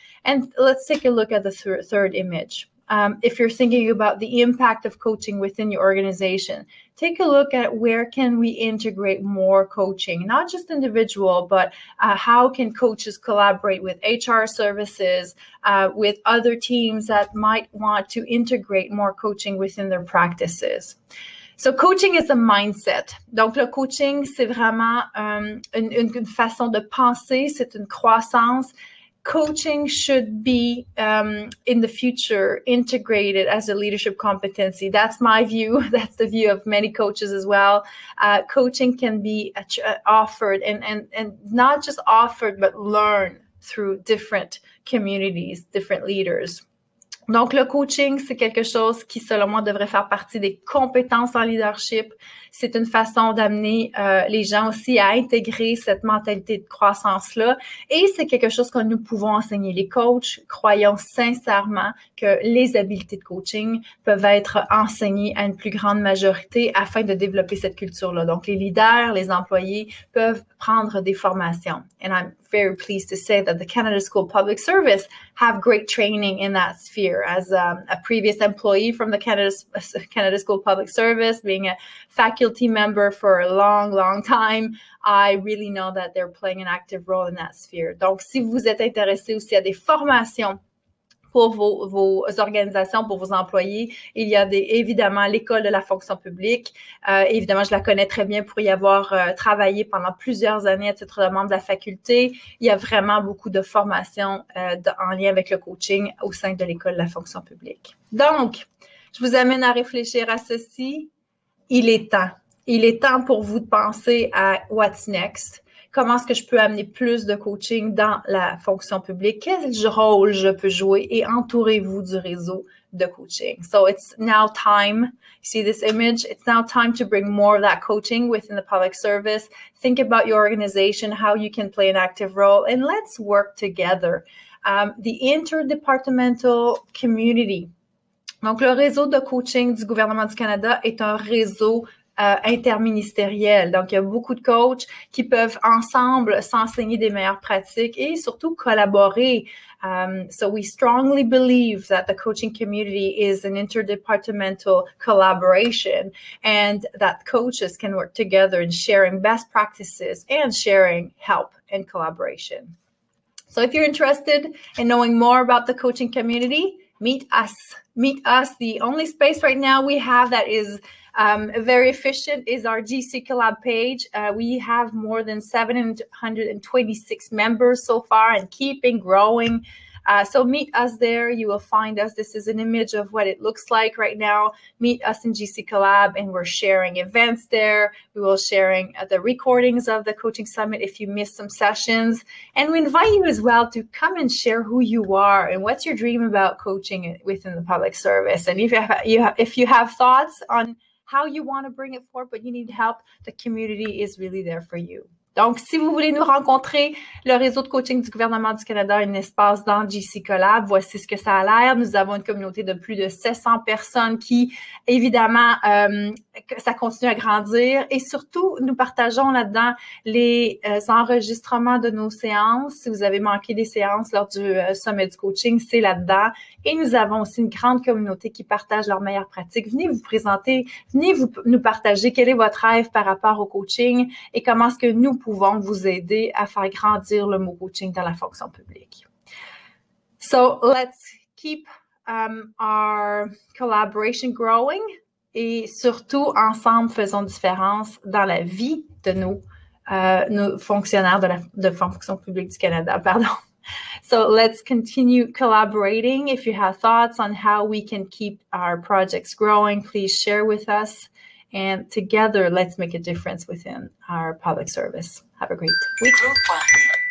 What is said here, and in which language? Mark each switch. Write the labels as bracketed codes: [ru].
[en] And let's take a look at the third image. If you're thinking about the impact of coaching within your organization, take a look at where can we integrate more coaching, not just individual, but how can coaches collaborate with HR services, with other teams that might want to integrate more coaching within their practices. So coaching is a mindset. [fr] Donc, le coaching, c'est vraiment une façon de penser, c'est une croissance. [en] coaching should be in the future integrated as a leadership competency. That's my view. That's the view of many coaches as well. Coaching can be offered and not just offered, but learned through different communities, different leaders. [fr] Donc, le coaching, c'est quelque chose qui, selon moi, devrait faire partie des compétences en leadership. C'est une façon d'amener les gens aussi à intégrer cette mentalité de croissance-là. Et c'est quelque chose que nous pouvons enseigner. Les coachs, croyons sincèrement que les habiletés de coaching peuvent être enseignées à une plus grande majorité afin de développer cette culture-là. Donc, les leaders, les employés peuvent prendre des formations. [en] And I'm very pleased to say that the Canada School Public Service have great training in that sphere. As a previous employee from the Canada School Public Service, being a faculty member for a long, long time, I really know that they're playing an active role in that sphere. [fr] Donc, si vous êtes intéressé aussi à des formations pour vos organisations, pour vos employés, il y a évidemment l'école de la fonction publique. Évidemment, je la connais très bien pour y avoir travaillé pendant plusieurs années à titre de membre de la faculté. Il y a vraiment beaucoup de formations en lien avec le coaching au sein de l'école de la fonction publique. Donc, je vous amène à réfléchir à ceci. Il est temps. Il est temps pour vous de penser à [en] what's next. [fr] Comment est-ce que je peux amener plus de coaching dans la fonction publique? Quel rôle je peux jouer? Et entourez-vous du réseau de coaching. [en] So it's now time. See this image? It's now time to bring more of that coaching within the public service. Think about your organization, how you can play an active role, and let's work together. The interdepartmental community. [fr] Donc, le réseau de coaching du gouvernement du Canada est un réseau interministériel. Donc, il y a beaucoup de coachs qui peuvent ensemble s'enseigner des meilleures pratiques et surtout collaborer. [en] So we strongly believe that the coaching community is an interdepartmental collaboration and that coaches can work together in sharing best practices and sharing help and collaboration. So if you're interested in knowing more about the coaching community, meet us. Meet us. The only space right now we have that is very efficient is our GC Collab page. We have more than 726 members so far and keeping growing. So meet us there. You will find us. This is an image of what it looks like right now. Meet us in GC Collab, and we're sharing events there. We will sharing the recordings of the coaching summit if you missed some sessions. And we invite you as well to come and share who you are and what's your dream about coaching within the public service. And if you have thoughts on how you want to bring it forward, but you need help, the community is really there for you. [fr] Donc, si vous voulez nous rencontrer, le réseau de coaching du gouvernement du Canada a un espace dans GC Collab. Voici ce que ça a l'air. Nous avons une communauté de plus de 700 personnes qui, évidemment, ça continue à grandir. Et surtout, nous partageons là-dedans les enregistrements de nos séances. Si vous avez manqué des séances lors du sommet du coaching, c'est là-dedans. Et nous avons aussi une grande communauté qui partage leurs meilleures pratiques. Venez vous présenter, venez nous partager quel est votre rêve par rapport au coaching et comment est-ce que nous pouvons vous aider à faire grandir le mot coaching dans la fonction publique. [en] So let's keep our collaboration growing [fr] et surtout ensemble faisons différence dans la vie de nos fonctionnaires de fonction publique du Canada. Pardon. [en] So let's continue collaborating. If you have thoughts on how we can keep our projects growing, please share with us. And together, let's make a difference within our public service. Have a great week.